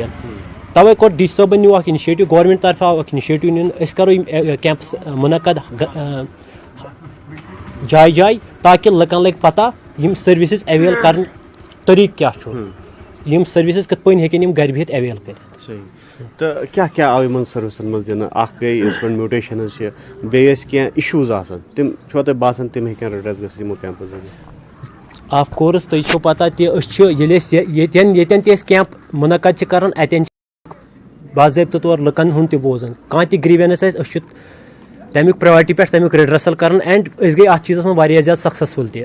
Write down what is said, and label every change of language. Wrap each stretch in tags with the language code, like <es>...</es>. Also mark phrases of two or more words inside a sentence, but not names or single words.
<ks>توے کوٚر ڈی سی صٲبن نیوٗ اکھ انِشیٹِو گورمنٹ طرفہٕ آو اکھ انِشیٹِو نِنہٕ أسۍ کرو یِم کیمپس مُنعقد جایہِ جایہِ تاکہ لُکن لگہِ پتہ یِم سٔروِسز اویل کرن طریقہٕ کیاہ چھُ یِم سٔروِسز کِتھ پٲٹھۍ ہیٚکن یِم گرِ بِہِتھ اویل کٔرِتھ. تو کیا آو ان سروسن مز دن اخ گئی یت پہ میوٹیشنز بیس کی ایشوز آسان تم چھو تہ باسان تم ہیکن ریڈرس گژھِتھ یمو کیمپو ذریعہ.</ks> <en>of course</en> <ks>تُہۍ چھو پتہ تہِ أسۍ چھِ ییٚتٮ۪ن تہِ أسۍ کیمپ مُنعقد چھِ کران اتٮ۪ن باضٲبطہٕ طور لُکن ہُنٛد تہِ بوزان کانٛہہ تہِ گریوینس آسہِ أسۍ چھِ تمیُک پریورٹی پٮ۪ٹھ تمیُک ریڈرسل کران اینڈ أسۍ گٔے اتھ چیٖزس منٛز واریاہ زیادٕ سکسیسفُل تہِ.</ks>